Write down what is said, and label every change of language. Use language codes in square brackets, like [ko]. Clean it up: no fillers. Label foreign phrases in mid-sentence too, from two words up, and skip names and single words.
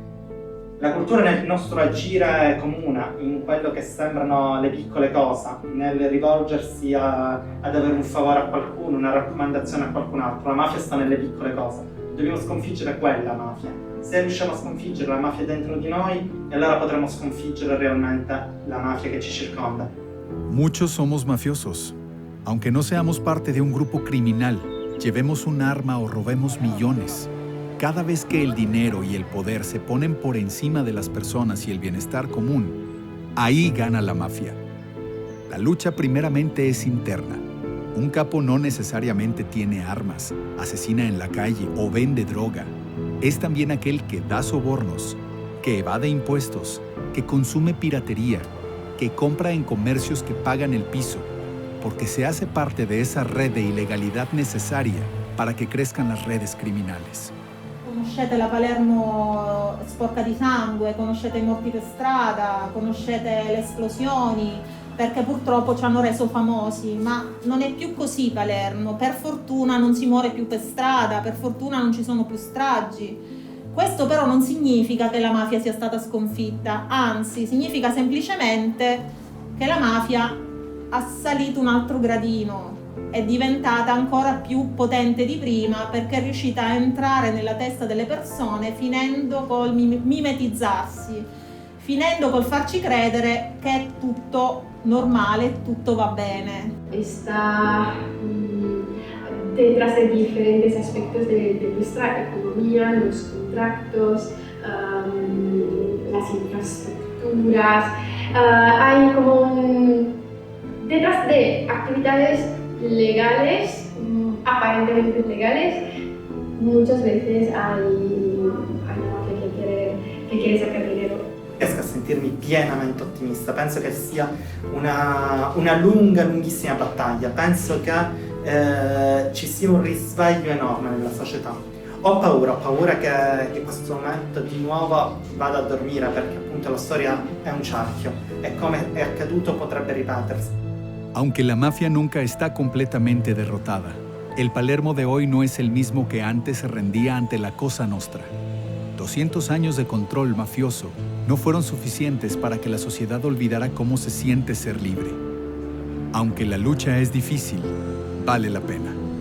[it] La cultura nel nostro agire comune, in quello che sembrano le piccole cose, nel rivolgersi ad avere un favore a qualcuno, una raccomandazione a qualcun altro. La mafia sta nelle piccole cose. Dobbiamo sconfiggere quella mafia. Se riusciamo a sconfiggere la mafia dentro di noi, allora potremo sconfiggere realmente la mafia que ci circonda. [es] Muchos somos mafiosos. Aunque no seamos parte de un grupo criminal, llevemos un arma o robemos millones. Cada vez que el dinero y el poder se ponen por encima de las personas y el bienestar común, ahí gana la mafia. La lucha primeramente es interna. Un capo no necesariamente tiene armas, asesina en la calle o vende droga. Es también aquel que da sobornos, que evade impuestos, que consume piratería, que compra en comercios que pagan el piso, porque se hace parte de esa red de ilegalidad necesaria para que crezcan las redes criminales. [it] Conoscete la Palermo sporca di sangue, conoscete i morti per strada, conoscete le esplosioni, perché purtroppo ci hanno reso famosi, ma non è più così Palermo. Per fortuna non si muore più per strada, per fortuna non ci sono più stragi. Questo però non significa che la mafia sia stata sconfitta, anzi significa semplicemente che la mafia ha salito un altro gradino, è diventata ancora più potente di prima perché è riuscita a entrare nella testa delle persone finendo col mimetizzarsi, finendo col farci credere che è tutto normale, tutto va bene. [es] Está detrás de diferentes aspectos de nuestra economía, los contratos, las infraestructuras. Hay como detrás de actividades legales, aparentemente legales, muchas veces hay mafia che quiere sacar dinero. [it] Riesco a sentirmi pienamente ottimista, penso che sia una lunghissima battaglia, penso che ci sia un risveglio enorme nella società. Ho paura che questo momento di nuovo vada a dormire perché appunto la storia è un cerchio e come è accaduto potrebbe ripetersi. [es] Aunque la mafia nunca está completamente derrotada, el Palermo de hoy no es el mismo que antes se rendía ante la Cosa Nostra. 200 años de control mafioso no fueron suficientes para que la sociedad olvidara cómo se siente ser libre. Aunque la lucha es difícil, vale la pena.